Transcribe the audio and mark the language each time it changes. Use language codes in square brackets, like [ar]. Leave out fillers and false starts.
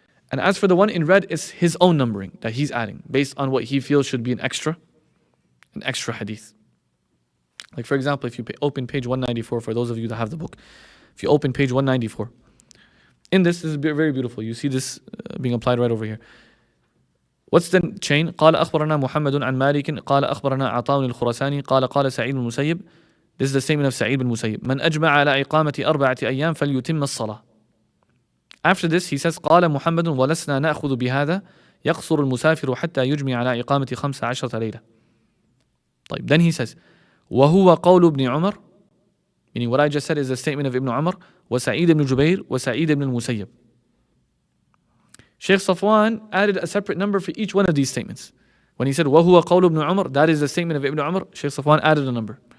[en] And as for the one in red, it's his own numbering that he's adding based on what he feels should be an extra hadith. Like for example, if you open page 194, for those of you that have the book, if you open page 194, in this is very beautiful. You see this being applied right over here. What's the chain? [ar] قال أخبرنا محمد عن مالك قال أخبرنا عطاء الخراساني قال سعيد بن المسيب. [en] This is the statement of Sa'id bin Musayyib. [ar] من أجمع على إقامة 4 أيام فليتم الصلاة. [en] After this he says [ar] قال محمد ولسنا نأخذ بهذا يقصر المسافر حتى يجمع على إقامة 15 ليلة. طيب, [en] then he says [ar] وهو قول ابن عمر, [en] meaning what I just said is the statement of Ibn Umar, [ar] وسعيد بن جبير وسعيد بن المسيب. [en] Shaykh Safwan added a separate number for each one of these statements. When he said [ar] وهو قول ابن عمر, [en] that is the statement of Ibn Umar, Shaykh Safwan added a number.